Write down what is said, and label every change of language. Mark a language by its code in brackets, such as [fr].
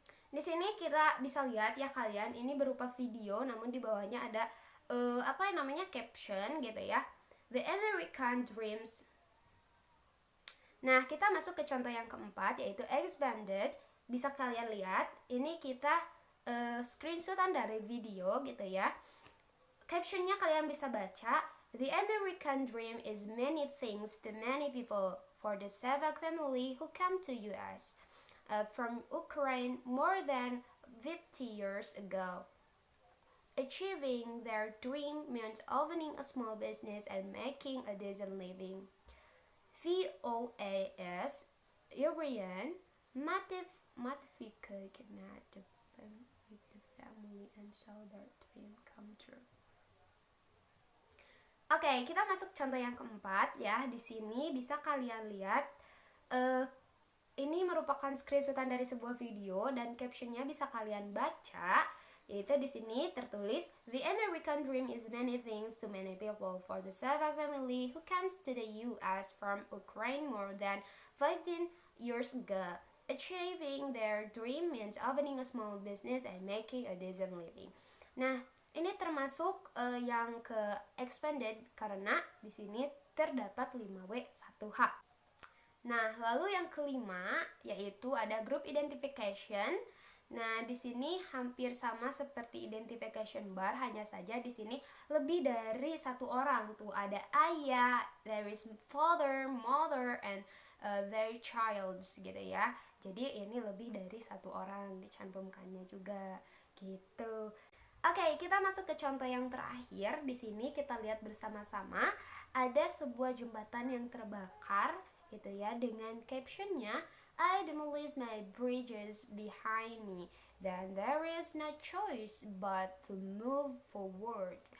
[id] Di sini kita bisa lihat ya kalian, ini berupa video, namun di bawahnya ada caption gitu ya. [en] The American Dreams. [id] Nah, kita masuk ke contoh yang keempat, yaitu expanded. bisa kalian lihat, ini kita screenshotan dari video gitu ya. Captionnya kalian bisa baca, [en] "The American dream is many things to many people for the Sevak family who come to US from Ukraine more than 50 years ago. Achieving their dream meant opening a small business and making a decent living. VOAS Irian Matification the family and saw their dream come true." [id] Oke, kita masuk contoh yang keempat ya. Di sini bisa kalian lihat ini merupakan screenshotan dari sebuah video dan captionnya bisa kalian baca. Yaitu di sini tertulis, [en] "The American dream is many things to many people for the Sevak family who comes to the US from Ukraine more than 15 years ago. Achieving their dream means opening a small business and making a decent living." [id] Nah, ini termasuk yang ke expanded karena di sini terdapat 5W1H. Nah, lalu yang kelima yaitu ada group identification. Nah, di sini hampir sama seperti identification bar, hanya saja di sini lebih dari satu orang. Tuh ada ayah, [en] there is father, mother, and their child [id] gitu ya. Jadi ini lebih dari satu orang dicantumkannya juga gitu. Oke, kita masuk ke contoh yang terakhir. Di sini kita lihat bersama-sama ada sebuah jembatan yang terbakar gitu ya, dengan captionnya, [en] "I demolished my bridges behind me, then there is no choice but to move forward."